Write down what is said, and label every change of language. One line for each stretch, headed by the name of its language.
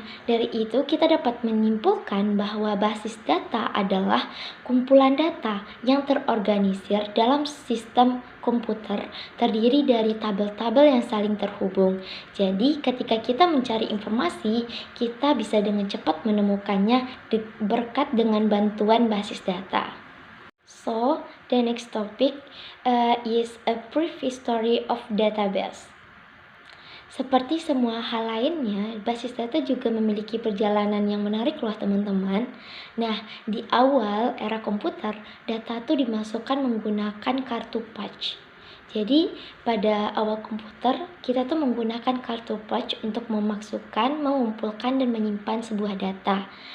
Indonesian: Dari itu kita dapat menyimpulkan bahwa basis data adalah kumpulan data yang terorganisir dalam sistem komputer terdiri dari tabel-tabel yang saling terhubung. Jadi ketika kita mencari informasi, kita bisa dengan cepat menemukannya berkat dengan bantuan basis data.
English: The next topic is a brief history of database.
Indonesian: Seperti semua hal lainnya, basis data juga memiliki perjalanan yang menarik loh teman-teman. Di awal era komputer, data itu dimasukkan menggunakan kartu patch. Jadi pada awal komputer, kita tuh menggunakan kartu patch untuk memasukkan, mengumpulkan, dan menyimpan sebuah data.